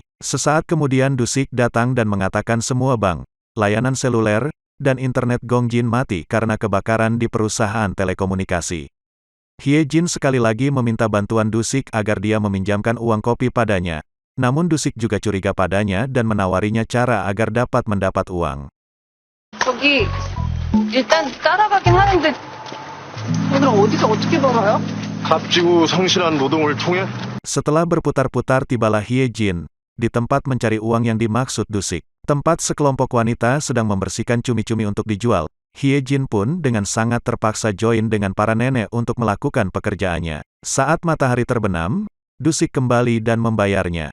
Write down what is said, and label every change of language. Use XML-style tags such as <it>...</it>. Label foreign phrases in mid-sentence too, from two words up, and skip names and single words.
<id>Sesaat kemudian Du-sik datang dan mengatakan semua bank, layanan seluler, dan internet Gongjin mati karena kebakaran di perusahaan telekomunikasi. Hye Jin sekali lagi meminta bantuan Du-sik agar dia meminjamkan uang kopi padanya. Namun Du-sik juga curiga padanya dan menawarinya cara agar dapat mendapat uang.</id> <ko>저기 일단 따라가긴 하는데 오늘 어디서 어떻게 벌어요? 값지고 성실한 노동을 통해</ko> <id>Setelah berputar-putar tibalah Hye Jin, di tempat mencari uang yang dimaksud Dusik. Tempat sekelompok wanita sedang membersihkan cumi-cumi untuk dijual. Hyejin pun dengan sangat terpaksa join dengan para nenek untuk melakukan pekerjaannya. Saat matahari terbenam, Dusik kembali dan membayarnya.</id>